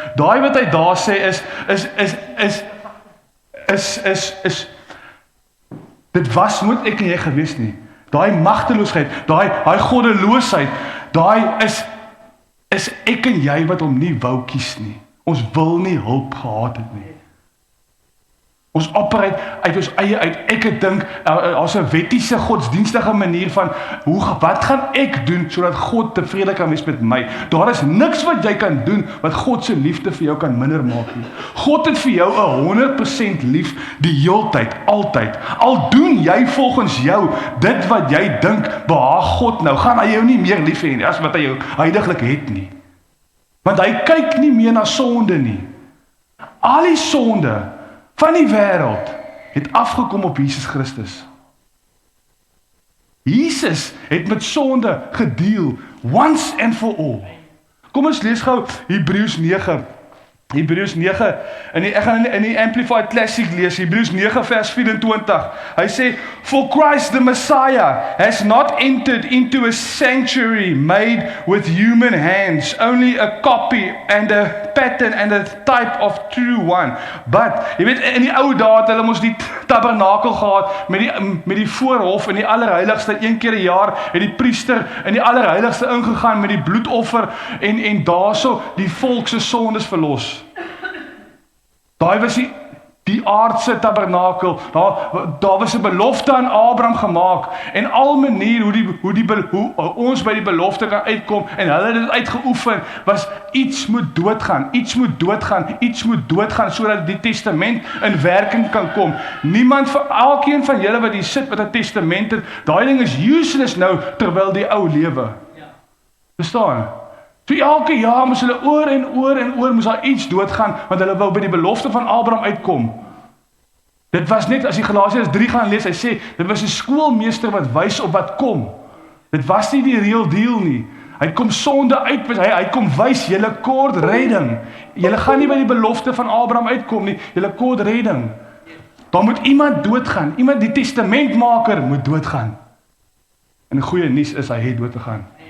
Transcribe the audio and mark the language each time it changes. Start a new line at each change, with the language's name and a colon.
Afrikaans: Daai wat hy daar sê is dit was nooit ek en jy gewees nie. Daai magteloosheid, daai goddeloosheid, daai is ek en jy wat hom nie wou kies nie. Ons wil nie hulp gehad het nie. Ons operate uit ons eie uit. Ek het dink, as 'n wettiese godsdienstige manier van, wat gaan ek doen, sodat God tevrede kan wees met my? Daar is niks wat jy kan doen, wat God se liefde vir jou kan minder maak nie. God het vir jou 100% lief, die heeltyd, altyd. Al doen jy volgens jou, dit wat jy dink, behaag God nou, gaan hy jou nie meer lief hê nie, as wat hy jou huidiglik het nie. Want hy kyk nie meer na sonde nie. Al die sonde van die wêreld het afgekom op Jesus Christus. Jesus het met sonde gedeel,
English: once and for all.
Afrikaans: Kom ons lees gou Hebreërs 9. Hebreërs 9, ek gaan in die Amplified Classic lees, Hebreërs 9 vers 24. Hy sê,
English: for Christ the Messiah has not entered into a sanctuary made with human hands, only a copy and a pattern and a type of true one.
Afrikaans: But, jy weet, in die ou dae het hulle mos die tabernakel gehad, met die voorhof in die allerheiligste, een keer 'n jaar, het die priester in die allerheiligste ingegaan met die bloedoffer, en daarso die volk se sondes verlos. Daai was die aardse tabernakel, daar was 'n belofte aan Abraham gemaak, en al manier hoe ons by die belofte kan uitkom, en hulle het dit uitgeoefen, was iets moet doodgaan, sodat die testament in werking kan kom. Niemand, vir elkeen van julle wat hier sit met 'n testament het, daai ding is useless nou, terwyl die ou lewe. Verstaan? So elke jaar moes hulle oor en oor moes daar iets doodgaan, want hulle wou by die belofte van Abraham uitkom. Dit was net, as jy Galasiërs 3 gaan lees, hy sê, dit was 'n skoolmeester wat wys op wat kom. Dit was nie die
English: real deal
Afrikaans: nie. Hy kom sonde uit, hy kom wys, julle kort redding. Julle gaan nie by die belofte van Abraham uitkom nie, julle kort redding. Daar moet iemand doodgaan, die testamentmaker moet doodgaan. En die goeie nuus is, hy het dood gegaan.